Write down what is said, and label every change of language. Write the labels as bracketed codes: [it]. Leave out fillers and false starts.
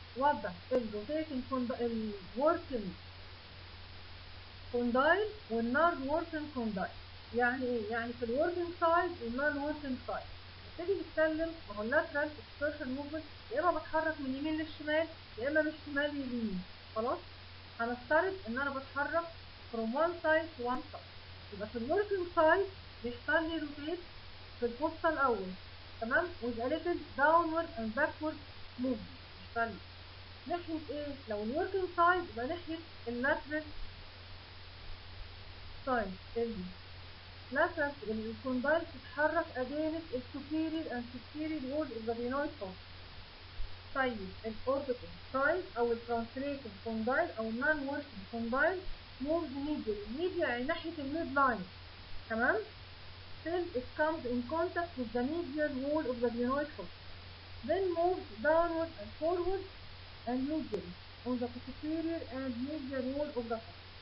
[en] وضع الروتيتنج الوركينج كوندايل والنون وركينج كوندايل. [ar] يعني ايه؟ يعني في الوركينج سايد والنون وركينج سايد. نبتدي نتكلم، ما هو اللاترال اكسكيرشن موفمنت يا اما بتحرك من اليمين للشمال يا اما من الشمال لليمين. خلاص؟ هنفترض ان انا بتحرك from one side to one side. [en] يبقى في الوركينج سايد بيحصل لي روتيت في البوستة الاول، تمام، with a little downward and backward movement. [ar] بيحصل لي ناحية ايه؟ لو الوركينج سايد يبقى ناحية اللاترال سايد. [en] lateral الكوندايل تتحرك against السوبيريور and superior wall of the glenoid fossa. طيب الاوربيتال سايد او الترانسليتنج كوندايل او النون وركينج كوندايل moves medial يعني ناحية الميد لاين، تمام، till it comes in contact with the medial wall of the glenoid fossa. Then moves downward and forward and medial on the superior and medial wall of the fossa.